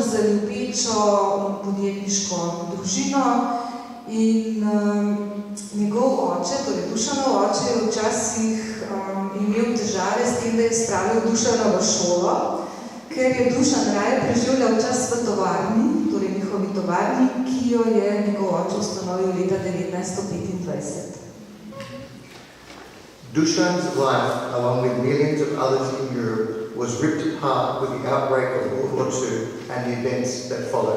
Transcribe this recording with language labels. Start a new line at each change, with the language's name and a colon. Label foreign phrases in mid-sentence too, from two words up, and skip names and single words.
Slovenian: z ljubečo podjetniško družino in njegov oče, torej Dušanov oče, je včasih imel težave s tem, da je spravil Dušana v šolo, ker je Dušan raje preživljal čas v tovarni, torej njihovi tovarni, ki jo je njegov oče ustanovil leta 1925.
English: Dušan's life, along with millions of others in Europe, was ripped apart with the outbreak of World War II and the events that followed.